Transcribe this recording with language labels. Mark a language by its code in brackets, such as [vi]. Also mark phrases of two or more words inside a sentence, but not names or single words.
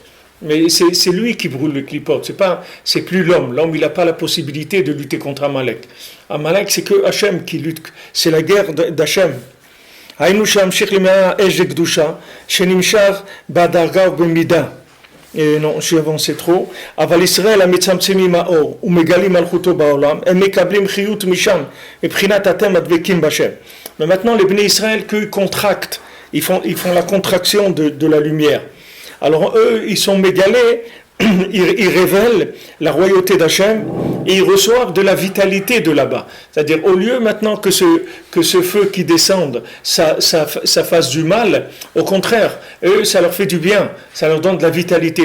[fr] Mais c'est lui qui brûle le clipote, c'est plus l'homme. L'homme, il n'a pas la possibilité de lutter contre Amalek. Amalek, c'est que Hachem qui lutte, c'est la guerre d'Hachem. Non, j'ai avancé trop. [he] אבל ישראל המצמצמים האור ומגלים מלכותו בעולם, הם מקבלים חיות משם, מבחינת אתם הדבקים בשם. [fr] Mais maintenant, les Bnei Israël, qu'ils contractent, ils font la contraction de la lumière. Alors eux, ils sont mégalés, ils révèlent la royauté d'Hachem et ils reçoivent de la vitalité de là-bas. C'est-à-dire, au lieu maintenant que ce feu qui descende, ça fasse du mal, au contraire, eux, ça leur fait du bien, ça leur donne de la vitalité.